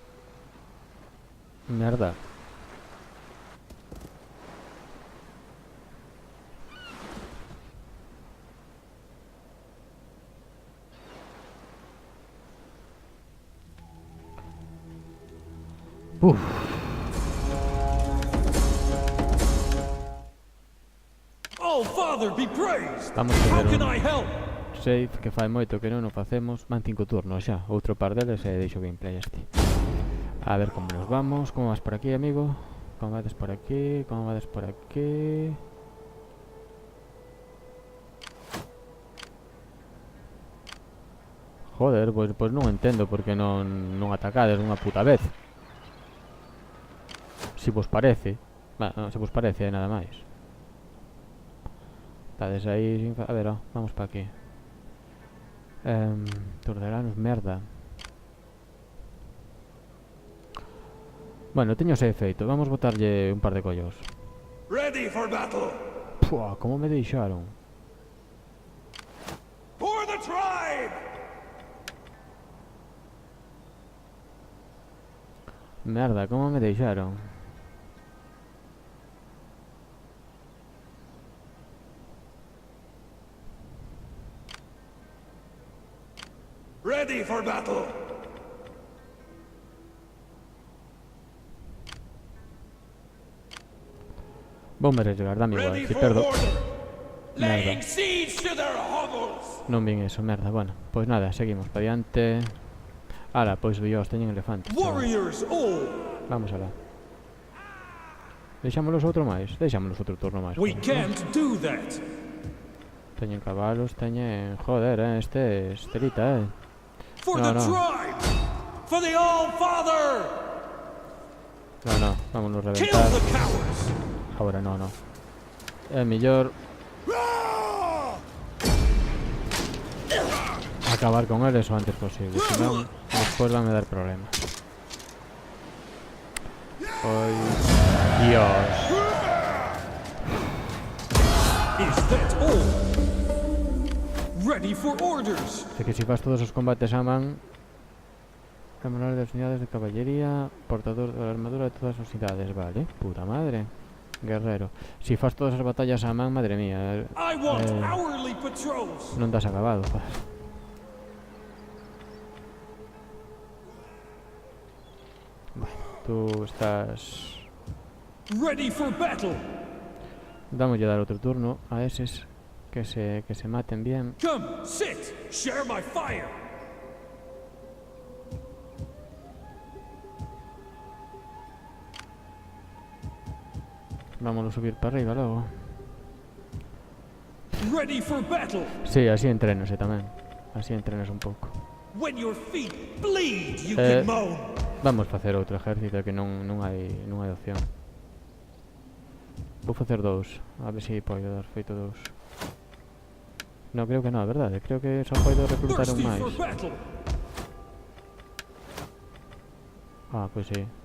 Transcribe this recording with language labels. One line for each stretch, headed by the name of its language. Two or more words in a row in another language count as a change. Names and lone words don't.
Galician: Merda. Uf.
English: Oh, Father, be praised!
Galician: Vamos a
English: How
Galician: ver
English: can
Galician: un
English: I help?
Galician: save que fai moito que non o facemos. Van 5 turnos xa. Outro par deles e deixo gameplay este. A ver como nos vamos. Como vas por aquí, amigo? Como vades por aquí? Como vades por aquí? Joder, pois non entendo porque non atacades unha puta vez. Si vos parece. Non, se vos parece, nada máis. Estades aí sin... A ver, vamos para aquí. Tordelanos, merda. Bueno, teño ese efeito. Vamos botarlle un par de collos.
English: Ready for battle!
Galician: Pua, como me deixaron.
English: For the tribe!
Galician: Merda, como me deixaron.
English: Ready for battle!
Galician: Voume arriesgar, dame igual.
English: Ready
Galician: Si
English: for
Galician: perdo...
English: order!
Galician: Merda.
English: Laying siege to their hovels!
Galician: Non vin eso, merda. Bueno, pois nada, seguimos para diante. Ala, pois dios, teñen elefantes.
English: Warriors all!
Galician: Vamos alá. Deixámolos outro máis. Deixámolos outro turno máis.
English: We
Galician: joder,
English: can't do that!
Galician: Teñen cabalos, teñen... Joder, este es telita,
English: For
Galician: No,
English: the
Galician: no.
English: tribe! For the All-Father!
Spanish: No, vámonos a
English: Kill
Galician: reventar.
English: the cowards!
Galician: Agora no. É mellor acabar con eles o antes posible, senón despois van a dar problemas. Pois... Dios.
English: Is that all? Ready for orders!
Galician: De que si fas todos os combates a man, camarada das unidades de caballería, portador da armadura de todas as unidades, vale.
Spanish: Puta madre. Guerrero.
Galician: Si fas todas as batallas a man, madre mía.
English: I want hourly patrols!
Galician: Non te has acabado, joder.
Spanish: Bueno, tú estás...
English: Ready for battle!
Galician: Dámoslle dar outro turno a eses que se maten bien.
English: Come, sit! Share my fire!
Galician: Vámonos subir para arriba logo.
English: Ready for battle!
Galician: Sí, así entrenase tamén. Así entrenas un pouco.
English: When your feet bleed, you Eh. can moan!
Galician: Vamos facer outro exército que non hai opción. Vou facer dous. A ver se podo dar feito dous. No, creo que non, a verdade. Creo que só podo reclutar un
English: Thirsty
Galician: máis.
English: for battle!
Galician: Ah, pois sí.